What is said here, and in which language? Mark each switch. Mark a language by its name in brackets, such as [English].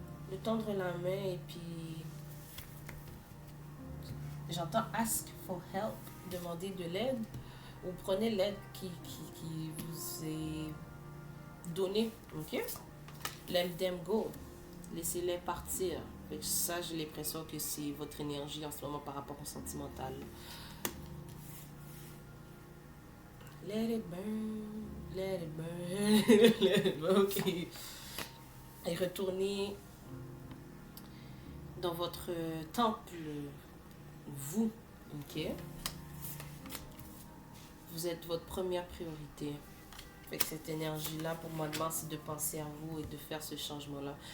[French] De tendre la main et puis j'entends [English] ask for help, [French] demander de l'aide ou prenez l'aide qui vous est donnée. Ok. [English] Let them go. [French] Laissez-les partir. Ça, j'ai l'impression que c'est votre énergie en ce moment par rapport au sentimental. [English] Let it burn, let it burn, let it burn. Ok. [French] Et retournez dans votre temple, vous. Ok. Vous êtes votre première priorité. Fait que cette énergie-là, pour moi, de mars, c'est de penser à vous et de faire ce changement-là.